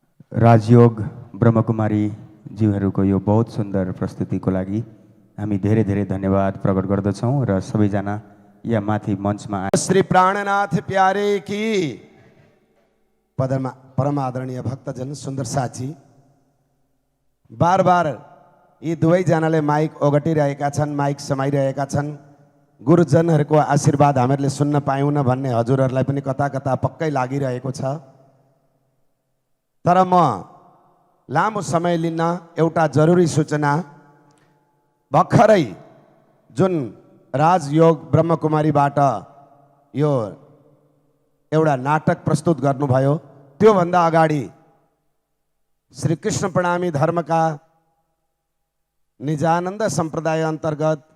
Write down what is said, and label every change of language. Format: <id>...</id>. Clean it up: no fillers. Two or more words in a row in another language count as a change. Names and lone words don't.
<ne>राजयोग ब्रह्मकुमारी ज्यूहरूको यो बहुत सुन्दर प्रस्तुतिको लागि हामी धेरै धेरै धन्यवाद प्रकट गर्दछौँ र सबैजना यहाँ माथि मञ्चमा श्री प्राणनाथ</ne> <hi>प्यारे की परम आदरणीय भक्तजन सुन्दर साथी</hi> <ne>बार बार यी दुवैजनाले माइक ओगटिरहेका छन्, माइक समाइरहेका छन्। गुरुजनहरूको आशीर्वाद हामीहरूले सुन्न पायौँ न भन्ने हजुरहरूलाई पनि कता कता पक्कै लागिरहेको छ। तर म लामो समय लिन एउटा जरुरी सूचना, भर्खरै जुन राजयोग ब्रह्मकुमारीबाट यो एउटा नाटक प्रस्तुत गर्नुभयो, त्योभन्दा अगाडि श्री कृष्ण प्रणामी धर्मका निजानन्द सम्प्रदाय अन्तर्गत</ne>